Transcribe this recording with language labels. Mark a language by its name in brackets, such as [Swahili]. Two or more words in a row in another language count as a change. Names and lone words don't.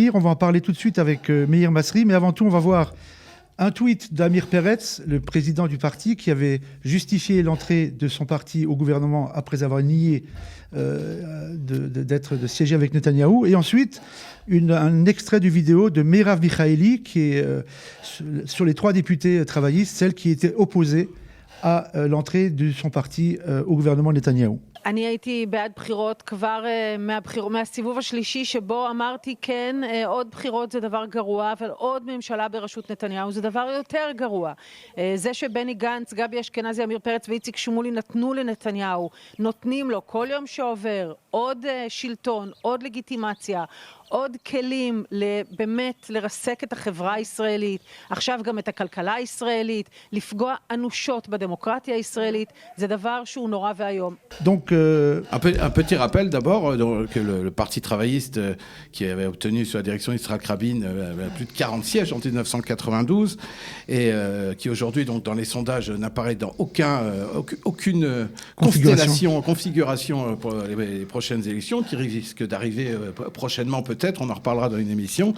[French] On va en parler tout de suite avec Meir Masri, mais avant tout, on va voir un tweet d'Amir Peretz, le président du parti, qui avait justifié l'entrée de son parti au gouvernement après avoir nié de siéger avec Netanyahou. Et ensuite, un extrait du vidéo de Merav Michaeli, qui est sur les 3 députés travaillistes, celle qui était opposée à l'entrée de son parti au gouvernement Netanyahou. [Hebrew] אני הייתי בעד בחירות כבר מהסיבוב השלישי שבו אמרתי כן, עוד בחירות זה דבר גרוע, אבל עוד ממשלה בראשות נתניהו זה דבר יותר גרוע. זה שבני גנץ, גבי אשכנזי, אמיר פרץ ואיציק שמולי נתנו לנתניהו, נותנים לו כל יום שעובר עוד שלטון, עוד לגיטימציה, עוד כלים באמת לרסק את החברה הישראלית, עכשיו גם את הכלכלה הישראלית, לפגוע אנושות בדמוקרטיה הישראלית, זה דבר שהוא נורא והיום. [French] Donc, un petit rappel d'abord que le Parti travailliste qui avait obtenu sous la direction d'Yitzhak Rabin plus de 40 sièges en 1992 et qui aujourd'hui donc dans les sondages n'apparaît dans aucune configuration pour les prochaines élections qui risque d'arriver prochainement peut-être, on en reparlera dans une émission.